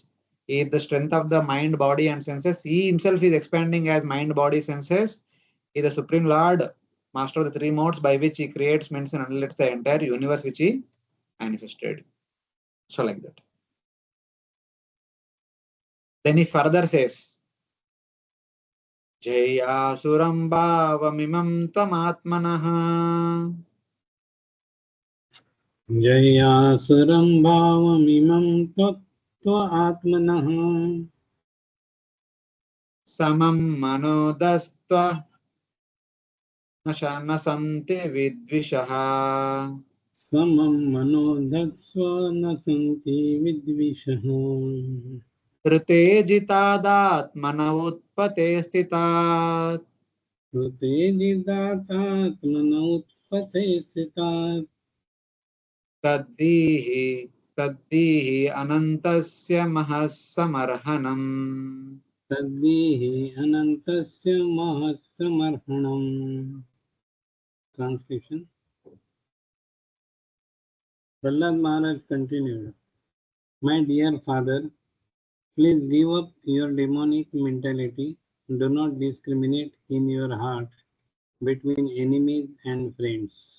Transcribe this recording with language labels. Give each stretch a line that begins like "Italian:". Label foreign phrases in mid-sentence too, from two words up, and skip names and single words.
English: He is the strength of the mind, body and senses. He himself is expanding as mind, body, senses. He is the Supreme Lord, master of the three modes by which he creates, maintains and annihilates the entire universe which he manifested. So like that. Then he further says,
Sanskrit: जह्यासुरं भावमिमं त्वमात्मनः जह्यासुरं भावमिमं त्वमात्मनः समं मनो धत्स्व न सन्ति विद्विषः समं मनो धत्स्व न सन्ति विद्विषः ऋतेऽजितादात्मन उत्पथे स्थितात् ऋतेऽजितादात्मन उत्पथे स्थितात् तद्धि ह्यनन्तस्य महत्समर्हणम्. तद्धि ह्यनन्तस्य महत्समर्हणम्.
English: Translation. Prahlad Maharaj continued, my dear father, please give up your demonic mentality. Do not discriminate in your heart between enemies and friends.